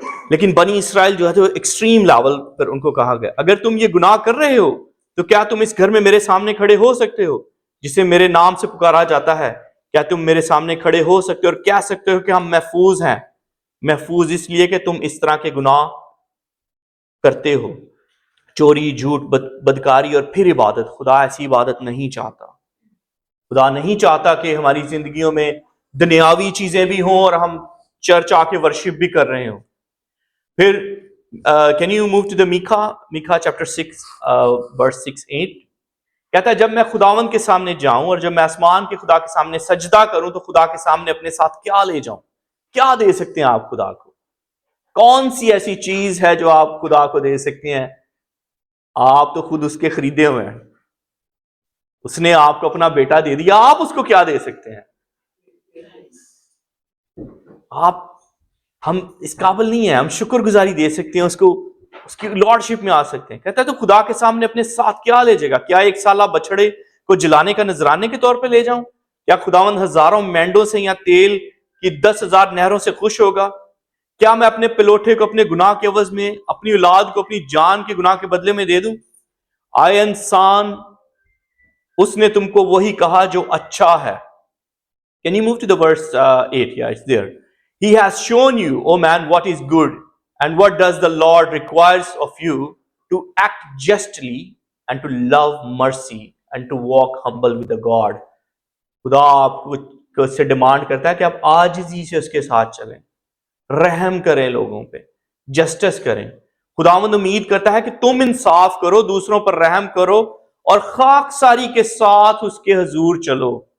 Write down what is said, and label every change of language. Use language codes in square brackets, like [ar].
[ur] لیکن بنی اسرائیل جو ہے تو ایکسٹریم لیول پر ان کو کہا گیا اگر تم یہ گناہ کر رہے ہو تو کیا تم اس گھر میں میرے سامنے کھڑے ہو سکتے ہو جسے میرے نام سے پکارا جاتا ہے؟ کیا تم میرے سامنے کھڑے ہو سکتے ہو اور کہہ سکتے ہو کہ ہم محفوظ ہیں؟ محفوظ اس لیے کہ تم اس طرح کے گناہ کرتے ہو, چوری, جھوٹ, بدکاری اور پھر عبادت. خدا ایسی عبادت نہیں چاہتا. خدا نہیں چاہتا کہ ہماری زندگیوں میں دنیاوی چیزیں بھی ہوں اور ہم چرچ آ کے ورشپ بھی کر رہے ہوں. [en] پھر can you move to the میکھا chapter 6 verse 6-8. [ur] کہتا ہے جب میں خداوند کے سامنے جاؤں اور جب میں آسمان کے خدا کے سامنے سجدہ کروں تو خدا کے سامنے اپنے ساتھ کیا لے جاؤں؟ کیا دے سکتے ہیں آپ خدا کو؟ کون سی ایسی چیز ہے جو آپ خدا کو دے سکتے ہیں؟ آپ تو خود اس کے خریدے ہوئے ہیں, اس نے آپ کو اپنا بیٹا دے دیا, آپ اس کو کیا دے سکتے ہیں؟ ہم اس قابل نہیں ہیں, ہم شکر گزاری دے سکتے ہیں اس کو, اس کی لارڈشپ میں آ سکتے ہیں. کہتا ہے تو خدا کے سامنے اپنے ساتھ کیا لے جائے گا؟ کیا ایک سالہ بچڑے کو جلانے کا نذرانے کے طور پہ لے جاؤں؟ کیا خداوند ہزاروں مینڈوں سے یا تیل کی 10,000 نہروں سے خوش ہوگا؟ کیا میں اپنے پلوٹے کو اپنے گناہ کے عوض میں, اپنی اولاد کو اپنی جان کے گناہ کے بدلے میں دے دوں؟ آئے انسان, اس نے تم کو وہی کہا جو اچھا ہے. [en] Can you move to the verse 8? Yeah, it's there. He has shown you, O man, what is good, and what does the Lord requires of you, to act justly and to love mercy and to walk humble with the God. [ur] خدا آپ کو سے demand کرتا ہے کہ آپ عاجزی سے اس کے ساتھ چلیں, رحم کریں لوگوں پہ, جسٹس کریں. خداوند امید کرتا ہے کہ تم انصاف کرو, دوسروں پر رحم کرو اور خاکساری کے ساتھ اس کے حضور چلو.